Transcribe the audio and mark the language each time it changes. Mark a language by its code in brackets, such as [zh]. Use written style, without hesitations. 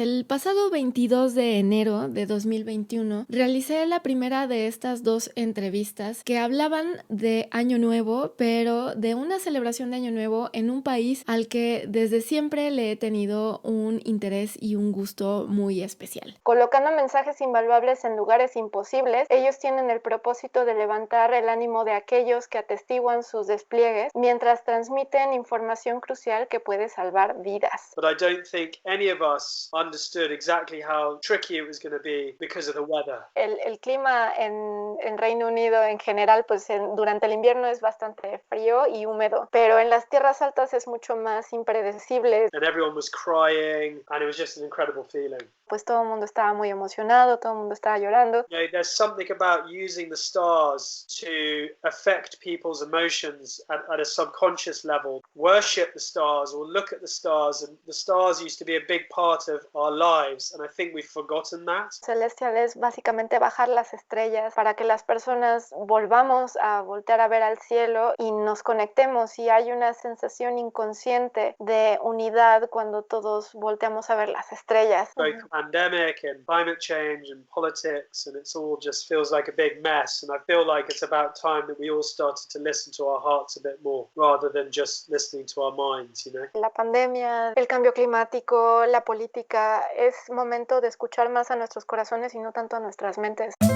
[es] El pasado 22 de enero de 2021 realicé la primera de estas dos entrevistas que hablaban de Año Nuevo, pero de una celebración de Año Nuevo en un país al que desde siempre le he tenido un interés y un gusto muy especial. Colocando mensajes invaluables en lugares imposibles, ellos tienen el propósito de levantar el ánimo de aquellos que atestiguan sus despliegues mientras transmiten información crucial que puede salvar vidas. [en] But I don't think any of us understood exactly how tricky it was going to be because of the weather. [es] El clima en Reino Unido en general, pues durante el invierno es bastante frío y húmedo, pero en las tierras altas es mucho más impredecible. [en] And everyone was crying, and it was just an incredible feeling. [es] Pues todo el mundo estaba muy emocionado, todo el mundo estaba llorando. [en] You know, there's something about using the stars to affect people's emotions at a subconscious level. Worship the stars or look at the stars, and the stars used to be a big part of our lives, and I think we've forgotten that. [es] Celestial es básicamente bajar las estrellas para que las personas volvamos a voltear a ver al cielo y nos conectemos, y hay una sensación inconsciente de unidad cuando todos volteamos a ver las estrellas. [en] Both pandemic and climate change and politics, and it's all just feels like a big mess, and I feel like it's about time that we all started to listen to our hearts a bit more rather than just listening to our minds, you know. [es] La pandemia, el cambio climático, la política, es momento de escuchar más a nuestros corazones y no tanto a nuestras mentes.